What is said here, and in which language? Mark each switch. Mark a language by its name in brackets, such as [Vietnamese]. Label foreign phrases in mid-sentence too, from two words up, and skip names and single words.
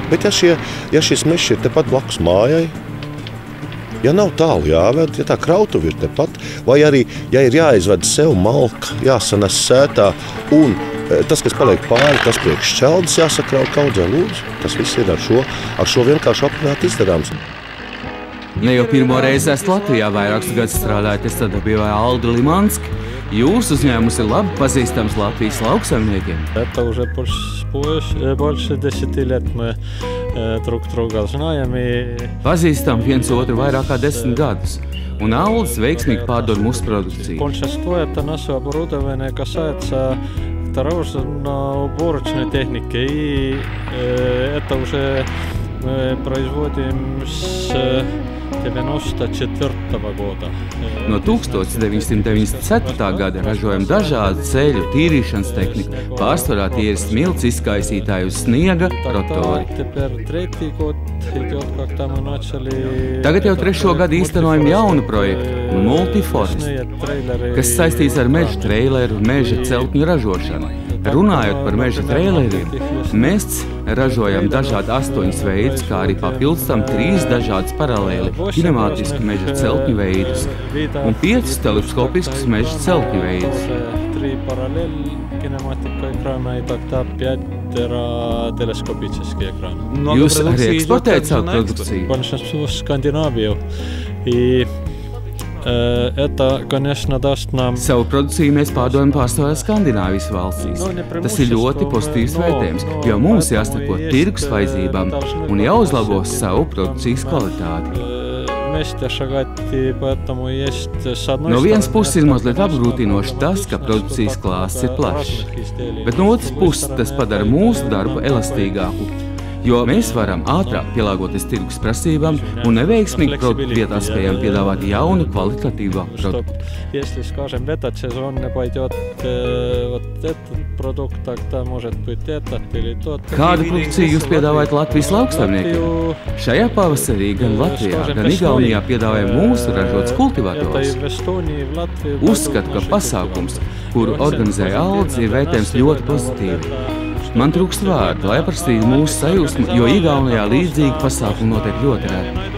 [Latvian] Bet ja šis mežs ir tepat blakus mājai, ja nav tālu jāved, ja tā krautuve ir tepat, vai arī, ja ir jāizved sev malka, jāsanes sētā un tas, kas paliek pāri, tas priekš šķeldes jāsakrauj kaudzē lūdzu. Tas viss ir ar šo vienkārši apvienāt izdarāms. Ne jau pirmo reizi esat Latvijā, vairākus gadus strādājat sadarbībā ar Aldi Limanski. Jūsu uzņēmums ir labi pazīstams Latvijas lauksaimniekiem. [Russian] Это уже больше 10 лет мы друг друга знаем. [Latvian] Pazīstam viens otru vairāk kā 10 gadus. Un Aldis veiksmīgi pārdod mūsu produkciju. [Russian] Большинство это наше оборудование касается дорожно-уборочной техники. И это уже мы производим с 1994. года. [Latvian] No 1994. gada ražojam dažādu ceļu tīrīšanas tehniku. Pārsvarā tie ir smilts izkaisītāji uz sniega rotori. Tagad jau 3. gadu īstenojam jaunu projektu Multiforest, kas saistīts ar meža treileru un meža celtņu ražošanu. Runājot par meža treileriem, mēs ražojam dažādi 8 veidus, kā arī papildus tam 3 dažādas paralēli kinemātiski meža celtņu veidus un 5 teleskopiskus meža celtņu veidus. [Russian] 3 параллель кинематика экрана и тогда 5 телескопические экраны. [Latvian] Jūs arī eksportējat savu produkciju? [Russian] Большинство в Скандинавию. И это, конечно, даст нам... [Latvian] Savu produkciju mēs pārdodam pārsvarā Skandināvijas valstīs. Tas ir ļoti pozitīvs vērtējums, jo mums jāsako tirgus vajadzībām un jāuzlabo savu produkcijas kvalitāti. No vienas puses ir mazliet apgrūtinoši tas, ka produkcijas klāsts ir plašs, bet no otras puses tas padara mūsu darbu elastīgāku, jo mēs varam ātrāk pielāgoties tirgus prasībām un neveiksmīgi produktu vietā spējam piedāvāt jaunu kvalitatīvu produktu. [Russian] Если, скажем, в этот сезон не пойдет вот этот продукт, тогда может быть этот или тот. [Latvian] Kādu produkciju jūs piedāvājat Latvijas lauksaimniekiem? Šajā pavasarī gan Latvijā, gan Igaunijā piedāvājam mūsu ražotus kultivatorus. Uzskatu, ka pasākums, kuru organizēja Aldis, ir vērtējums ļoti pozitīvi. Man trūkst vārdu, lai aprakstītu mūsu sajūsmu, jo Igaunijā līdzīgi pasākumi notiek ļoti reti.